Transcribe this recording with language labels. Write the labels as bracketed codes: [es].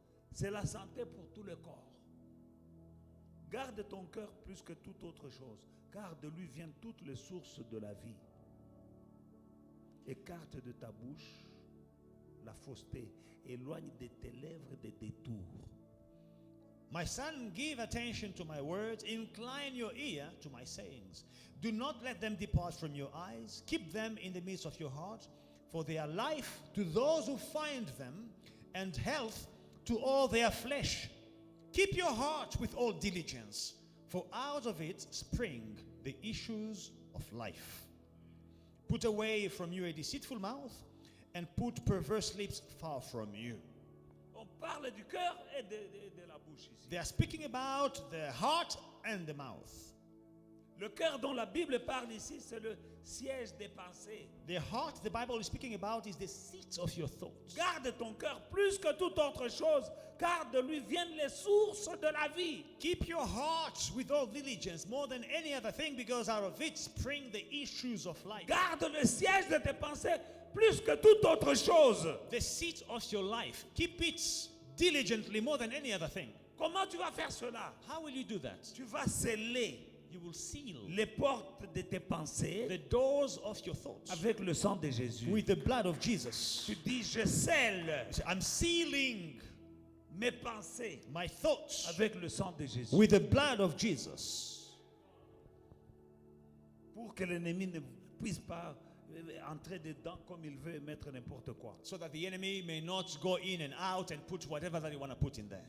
[fr] C'est la santé pour tout le corps. Garde ton cœur plus que toute autre chose, car de lui viennent toutes les sources de la vie. Écarte de ta bouche la fausseté, éloigne de tes lèvres des détours. [en] My son, give attention to my words, incline your ear to my sayings. Do not let them depart from your eyes. Keep them in the midst of your heart, for they are life to those who find them, and health to all their flesh. Keep your heart with all diligence, for out of it spring the issues of life. Put away from you a deceitful mouth, and put perverse lips far from you. [fr] On parle du cœur et de la bouche ici. [en] They are speaking about the heart and the mouth. [fr] Le cœur dont la Bible parle ici, c'est le siège des pensées. [en] The heart the Bible is speaking about is the seat of your thoughts. [fr] Garde ton cœur plus que toute autre chose, car de lui viennent les sources de la vie. [en] Keep your heart with all diligence more than any other thing, because out of it spring the issues of life. [fr] Garde le siège de tes pensées plus que toute autre chose. [en] The seat of your life. Keep it diligently more than any other thing. [fr] Comment tu vas faire cela? [en] How will you do that? [fr] Tu vas sceller [en] You will seal [fr] les portes de tes pensées [en] the doors of your thoughts [fr] avec le sang de Jésus. [en] with the blood of Jesus. [fr] Tu dis, je scelle [en] I'm sealing [fr] mes pensées [en] my thoughts [fr] avec le sang de Jésus. [en] with the blood of Jesus, [fr] Pour que l'ennemi ne puisse pas entrer dedans comme il veut et mettre n'importe quoi. [en] so that the enemy may not go in and out and put whatever that you want to put in there.